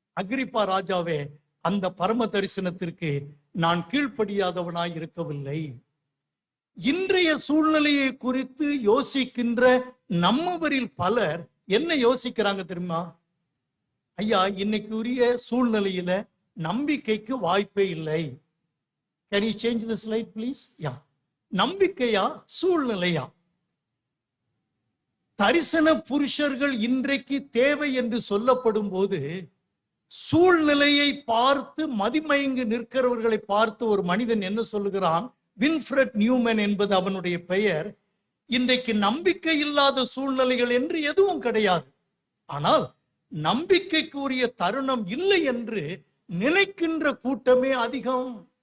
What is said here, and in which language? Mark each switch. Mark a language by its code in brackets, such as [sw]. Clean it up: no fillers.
[ta] அகிரிப்பா ராஜாவே, அந்த பரம தரிசனத்திற்கு நான் கீழ்ப்படியாதவனாய் இருக்கவில்லை. இன்றைய சூழ்நிலையை குறித்து யோசிக்கின்ற நம்மவரில் பலர் என்ன யோசிக்கிறாங்க தெரியுமா? ஐயா, இன்னைக்கு உரிய சூழ்நிலையில நம்பிக்கைக்கு வாய்ப்பே இல்லை. [en] Can you change the slide please? Yeah. [ta] நம்பிக்கையா சூழ்நிலையா? தரிசன புருஷர்கள் இன்றைக்கு தேவை என்று சொல்லப்படும் போது சூழ்நிலையை பார்த்து மதிமயங்கு நிற்கிறவர்களை பார்த்து ஒரு மனிதன் என்ன சொல்லுகிறான்? வின்ஃப்ரெட் நியூமன் என்பது அவனுடைய பெயர். இன்றைக்கு நம்பிக்கை இல்லாத சூழ்நிலைகள் என்று எதுவும் கிடையாது, ஆனால் நம்பிக்கைக்குரிய தருணம் இல்லை என்று நினைக்கின்ற கூட்டமே அதிகம்.